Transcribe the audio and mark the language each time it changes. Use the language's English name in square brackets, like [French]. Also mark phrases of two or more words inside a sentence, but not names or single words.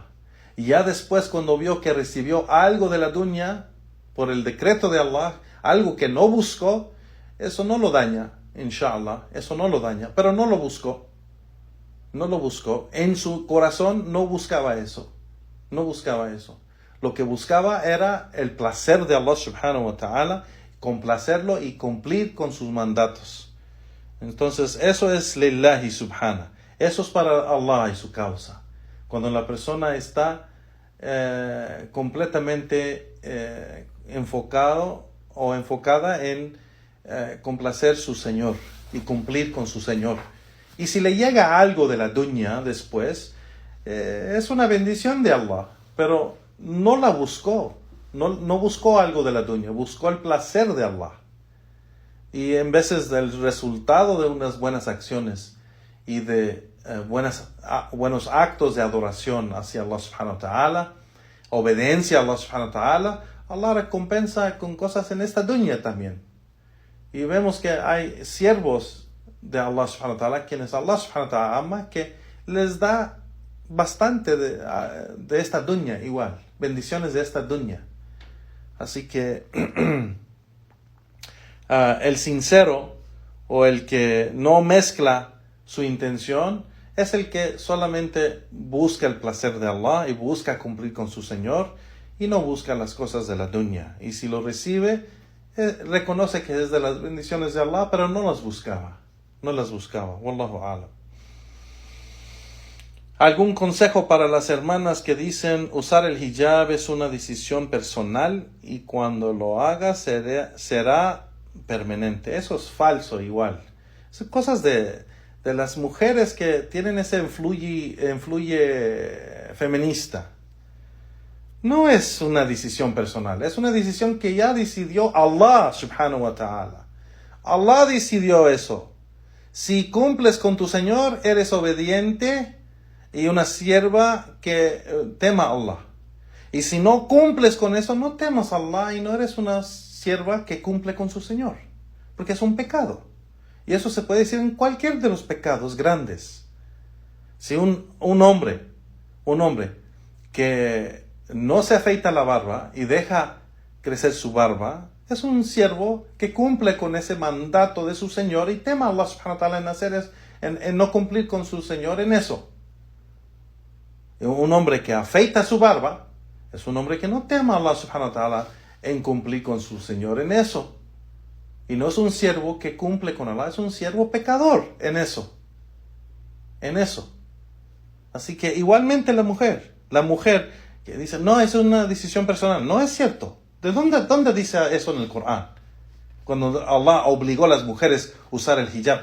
[Spanish] Y ya después, cuando vio que recibió algo de la dunya, por el decreto de Allah, algo que no buscó, eso no lo daña, inshallah, eso no lo daña, pero no lo buscó. No lo buscó. En su corazón no buscaba eso. No buscaba eso. Lo que buscaba era el placer de [Arabic] الله سبحانه وتعالى, [Spanish] complacerlo y cumplir con sus mandatos. Entonces, eso es [Arabic] لله سبحان. [Spanish] Eso es para Allah y su causa. Cuando la persona está completamente enfocado o enfocada en complacer su Señor y cumplir con su Señor. Y si le llega algo de la dunya después, es una bendición de Allah, pero no la buscó. No buscó algo de la dunya, buscó el placer de Allah. Y en veces del resultado de unas buenas acciones y de buenos actos de adoración hacia [Arabic] الله سبحانه وتعالى, [Spanish] obediencia a [Arabic] الله سبحانه وتعالى, [Spanish] Allah recompensa con cosas en esta dunya también. Y vemos que hay siervos de [Arabic] الله سبحانه وتعالى, [Spanish] quienes [Arabic] الله سبحانه وتعالى [Spanish] ama, que les da bastante de esta dunya igual, bendiciones de esta dunya. Así que el sincero o el que no mezcla su intención es el que solamente busca el placer de Allah y busca cumplir con su Señor y no busca las cosas de la dunya. Y si lo recibe, reconoce que es de las bendiciones de Allah, pero no las buscaba. No las buscaba. [Arabic] والله أعلم. [Spanish] ¿Algún consejo para las hermanas que dicen usar el hijab es una decisión personal y cuando lo haga será permanente? Eso es falso igual. Son cosas de las mujeres que tienen ese influye feminista. No es una decisión personal, es una decisión que ya decidió [Arabic] الله سبحانه وتعالى. [Spanish] Allah decidió eso. Si cumples con tu Señor, eres obediente y una sierva que tema a Allah. Y si no cumples con eso, no temas a Allah y no eres una sierva que cumple con su Señor. Porque es un pecado. Y eso se puede decir en cualquier de los pecados grandes. Si un hombre que no se afeita la barba y deja crecer su barba, es un siervo que cumple con ese mandato de su Señor y tema a [Arabic] الله سبحانه وتعالى [Spanish] en no cumplir con su Señor en eso. Un hombre que afeita su barba es un hombre que no tema a [Arabic] الله سبحانه وتعالى [Spanish] en cumplir con su Señor en eso. Y no es un siervo que cumple con Allah, es un siervo pecador en eso. En eso. Así que igualmente la mujer que dice, no, es una decisión personal. No es cierto. ¿De dónde dice eso en el Corán? Cuando Allah obligó a las mujeres a usar el hijab.